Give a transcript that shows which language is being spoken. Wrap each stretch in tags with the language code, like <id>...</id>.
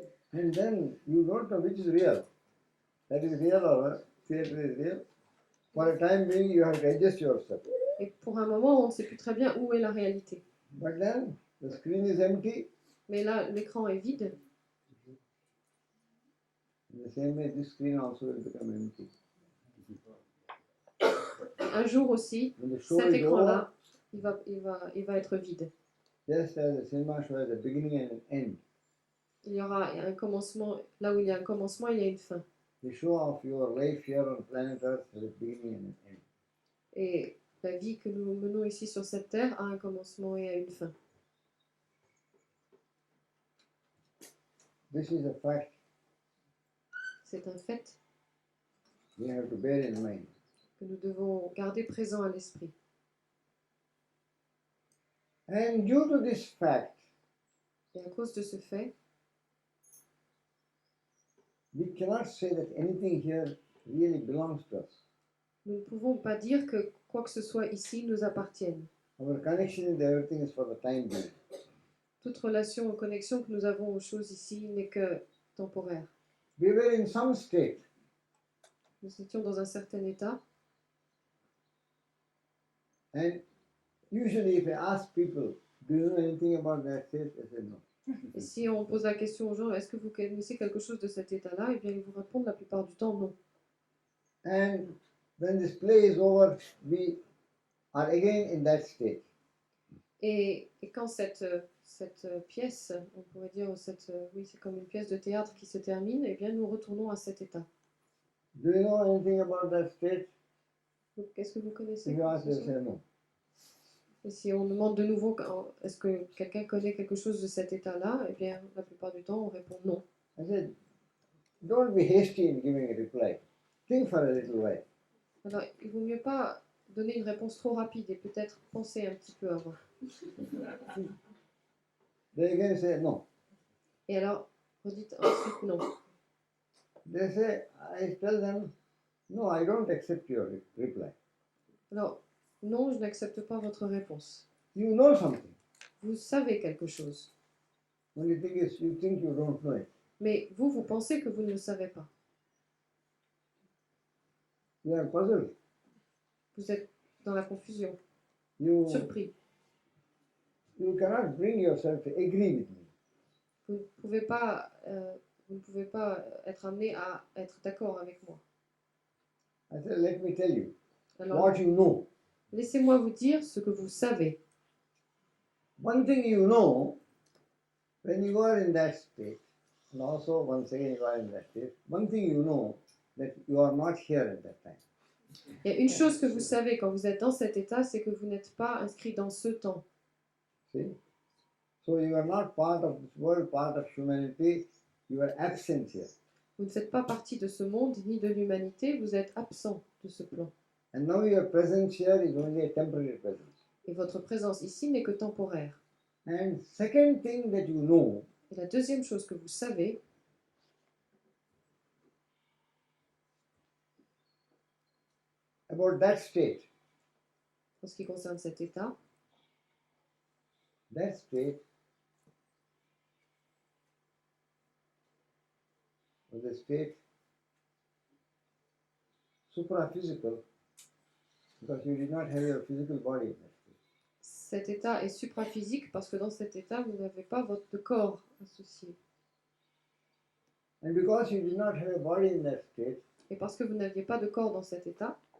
<en>And then you don't know which is real. That is real or theatre is real. For a time being, you have to adjust yourself.</en> <fr>Et pour un moment, on ne sait plus très bien où est la réalité.</fr> <en>But then the screen is empty.</en> <fr>Mais là, l'écran est vide.</fr> <en>In the same way, this screen also will become empty.</en> <fr>Un jour aussi,</fr> <en>When the show</en> <fr>cet</fr> <en>is over,</en> <fr>écran-là, il va être vide.</fr> <en>just as the cinema show has a beginning and an end,</en> <fr>Il y aura un commencement. Là où il y a un commencement, il y a une fin.</fr> <en>the show of your life here on planet Earth has a beginning and an end.</en> <fr>Et la vie que nous menons ici sur cette terre a un commencement et a une fin.</fr> <en>This is a fact</en> <fr>C'est un fait</fr> <en>we have to bear in mind.</en> <fr>que nous devons garder présent à l'esprit.</fr> <en>And due to this fact,</en> <fr>Et à cause de ce fait,</fr> <en>we cannot say that anything here really belongs to us.</en> <fr>nous ne pouvons pas dire que quoi que ce soit ici nous appartienne.</fr> <en>Our connection with everything is for the time being.</en> <fr>Toute relation ou connexion que nous avons aux choses ici n'est que temporaire.</fr> <en>We were in some state,</en> <fr>Nous étions dans un certain état,</fr> <en>and usually if I ask people, do you know anything about that state? I say no.</en> <fr>et si on pose la question aux gens, est-ce que vous connaissez quelque chose de cet état-là? Eh bien, ils vous répondent la plupart du temps non.</fr> <en>And when this play is over, we are again in that state.</en> <fr>Et quand cette pièce, on pourrait dire, oui, c'est comme une pièce de théâtre qui se termine, eh bien, nous retournons à cet état.</fr> <en>Do you know anything about that state?</en> <fr>Donc, qu'est-ce que vous connaissez?</fr> <en>If you ask, they'll say no.</en> <fr>Et si on demande de nouveau, est-ce que quelqu'un connaît quelque chose de cet état-là? Eh bien, la plupart du temps, on répond non.</fr> <en>I said, don't be hasty in giving a reply. Think for a little while.</en> <fr>Alors, il vaut mieux pas donner une réponse trop rapide et peut-être penser un petit peu avant.</fr> <en>They again say no.</en> <fr>Et alors, redites ensuite non.</fr> <en>They say, I tell them, no, I don't accept your reply.</en> <fr>Alors, non, je n'accepte pas votre réponse.</fr> <en>You know something.</en> <fr>Vous savez quelque chose.</fr> <en>Only thing is, you think you don't know it.</en> <fr>Mais vous, vous pensez que vous ne le savez pas.</fr> <en>You are puzzled.</en> <fr>Vous êtes dans la confusion,</fr> <en>You</en> <fr>surpris.</fr> <en>cannot bring yourself to agree with me.</en> <fr>Vous ne pouvez pas être amené à être d'accord avec moi.</fr> <en>I said, let me tell you</en> <fr>Alors,</fr> <en>what you know.</en> <fr>laissez-moi vous dire ce que vous savez.</fr> <en>One thing you know, when you are in that state, and also once again you are in that state, one thing you know, that you are not here at that time.</en> <fr>Il y a une chose que vous savez quand vous êtes dans cet état, c'est que vous n'êtes pas inscrit dans ce temps.</fr> <en>See? So you are not part of this world, part of humanity, you are absent here.</en> <fr>Vous ne faites pas partie de ce monde ni de l'humanité, vous êtes absent de ce plan.</fr> <en>And now your presence here is only a temporary presence.</en> <fr>Et votre présence ici n'est que temporaire.</fr> <en>And second thing that you know,</en> <fr>Et la deuxième chose que vous savez,</fr> <en>about that state</en> <fr>en ce qui concerne cet état,</fr> <en>was a state supraphysical, because you did not have your physical body in that state.</en> <fr>cet état est supraphysique parce que dans cet état, vous n'avez pas votre corps associé.</fr> <en>And because you did not have a body in that state,</en> <fr>Et parce que vous n'aviez pas de corps dans cet état,</fr>